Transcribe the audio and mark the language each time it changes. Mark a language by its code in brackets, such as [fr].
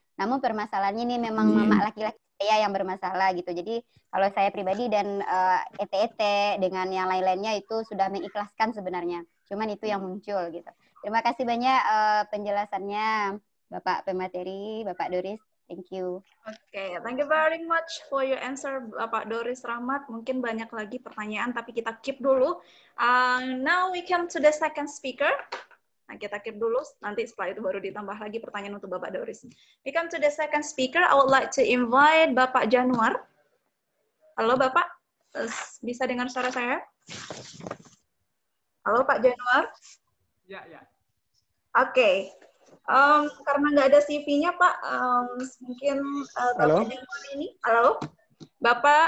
[id] Namun permasalahannya ini memang mama laki-laki saya yang bermasalah gitu. Jadi kalau saya pribadi dan ETET dengan yang lain-lainnya itu sudah mengikhlaskan sebenarnya. Cuman itu yang muncul gitu. Terima kasih banyak penjelasannya Bapak pemateri, Bapak Doris. [en] Thank you. Oke, thank you very much for your answer, Bapak Doris Rahmat. [id] Mungkin banyak lagi pertanyaan, tapi kita keep dulu. [en] Now we come to the second speaker. [id] Nah, kita keep dulu, nanti setelah itu baru ditambah lagi pertanyaan untuk Bapak Doris. [en] We come to the second speaker. I would like to invite Bapak Januar. [id] Halo Bapak, bisa dengar suara saya? Halo Pak Januar. Ya, ya. Oke. Karena nggak ada CV-nya Pak, mungkin Halo? Bapak Januar ini. Halo? Bapak,